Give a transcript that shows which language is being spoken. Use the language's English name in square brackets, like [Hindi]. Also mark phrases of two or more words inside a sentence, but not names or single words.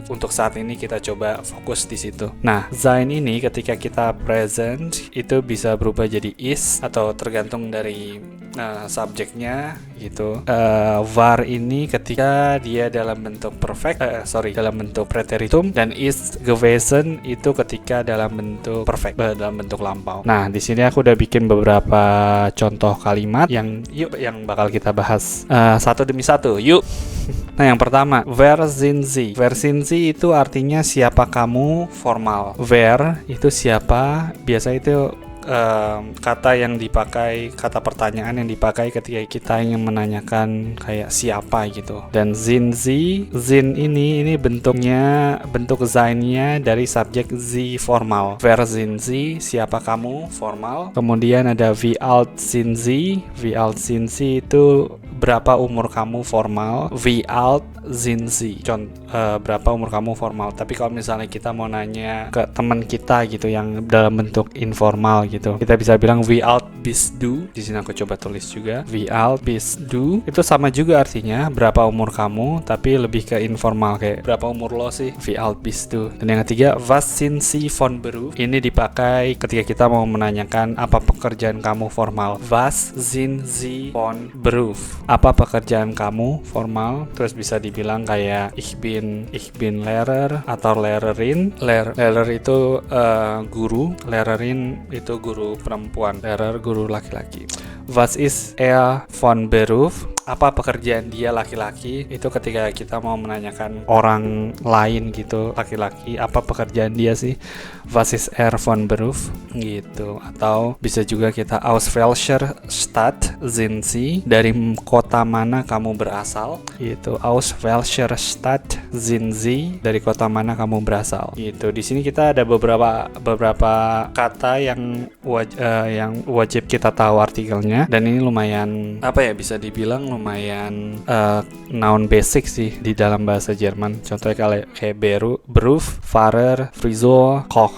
[Indonesian] Untuk saat ini kita coba fokus di situ. Nah, sein ini ketika kita present itu bisa berubah jadi is atau tergantung dari subjeknya gitu. War ini ketika dia dalam bentuk perfect, dalam bentuk preteritum, dan [German] ist gewesen [Indonesian] itu ketika dalam bentuk perfect, dalam bentuk lampau. Nah, di sini aku udah bikin beberapa contoh kalimat yang bakal kita bahas satu demi satu. Yuk. Nah, yang pertama, [German] wer sind Sie? Wer sind Sie [Indonesian] itu artinya siapa kamu formal. Wer itu siapa, biasa itu kata yang dipakai, kata pertanyaan yang dipakai ketika kita ingin menanyakan kayak siapa gitu. Dan [German] sind Sie, [Indonesian] sind ini bentuk sein-nya dari subjek Sie formal. [German] Wer sind Sie, [Indonesian] siapa kamu formal. Kemudian ada [German] wie alt sind Sie. Wie alt sind Sie [Indonesian] itu berapa umur kamu formal. [German] Wie alt sind Sie, [Indonesian] berapa umur kamu formal. Tapi kalau misalnya kita mau nanya ke teman kita gitu yang dalam bentuk informal gitu, kita bisa bilang [German] wie alt bist du. [Indonesian] Di sini aku coba tulis juga [German] wie alt bist du. [Indonesian] Itu sama juga artinya berapa umur kamu, tapi lebih ke informal kayak berapa umur lo sih, [German] wie alt bist du. [Indonesian] Dan yang ketiga, [German] was sind Sie von Beruf. [Indonesian] Ini dipakai ketika kita mau menanyakan apa pekerjaan kamu formal. [German] Was sind Sie von Beruf. [Indonesian] Apa pekerjaan kamu formal. Terus bisa dibilang kayak [German] ich bin Lehrer [Indonesian] atau Lehrerin. Lehrer itu guru, Lehrerin itu guru perempuan, Lehrer guru laki-laki. [German] Was ist von Beruf? [Indonesian] Apa pekerjaan dia laki-laki? Itu ketika kita mau menanyakan orang lain gitu, laki-laki, apa pekerjaan dia sih? [German] Was ist von Beruf? [Indonesian] Gitu. Atau bisa juga kita [German] aus welcher Stadt sind Sie? [Indonesian] Dari kota mana kamu berasal? Gitu. [German] Aus welcher Stadt sind Sie? [Indonesian] Dari kota mana kamu berasal? Gitu. Di sini kita ada beberapa kata yang wajib kita tahu artikelnya, dan ini lumayan bisa dibilang lumayan [English] noun basic [Indonesian] sih di dalam bahasa Jerman. Contohnya kayak [German] Beruf, Fahrer, Friseur, Koch.